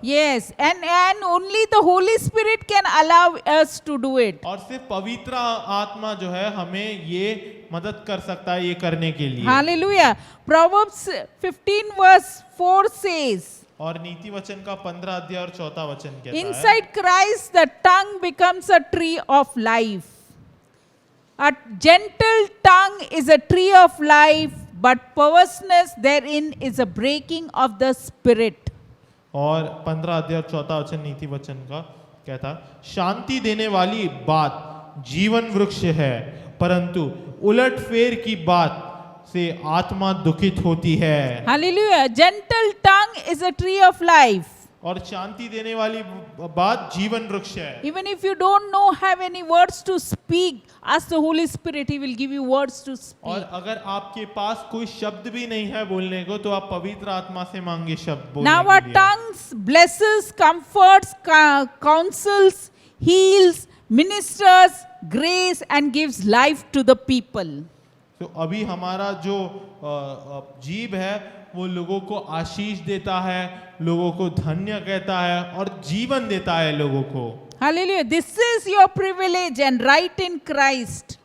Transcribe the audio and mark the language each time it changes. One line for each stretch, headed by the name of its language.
English: Yes, and only the Holy Spirit can allow us to do it.
Hindi: और सिर्फ पवित्र आत्मा जो है हमें ये मदद कर सकता है ये करने के लिए।
English: Hallelujah. Proverbs 15 verse 4 says,
Hindi: और नीति वचन का 15 अध्याय और 4वां वचन कहता है,
English: inside Christ the tongue becomes a tree of life. A gentle tongue is a tree of life, but perverseness therein is a breaking of the spirit.
Hindi: और 15 अध्याय 4वां वचन नीति वचन का कहता, शांति देने वाली बात जीवन वृक्ष है, परंतु उलटफेर की बात से आत्मा दुखित होती है।
English: Hallelujah. Gentle tongue is a tree of life.
Hindi: और शांति देने वाली बात जीवन वृक्ष है।
English: Even if you don't know, have any words to speak, ask the Holy Spirit, He will give you words to speak.
Hindi: और अगर आपके पास कोई शब्द भी नहीं है बोलने को तो आप पवित्र आत्मा से मांगे शब्द बोलने
English: Now
Hindi: के
English: our
Hindi: लिए।
English: tongues blesses, comforts, counsels, heals, ministers grace and gives life to the people.
Hindi: तो अभी हमारा जो जीभ है वो लोगों को आशीष देता है, लोगों को धन्य कहता है और जीवन देता है लोगों को।
English: Hallelujah. This is your privilege and right in Christ.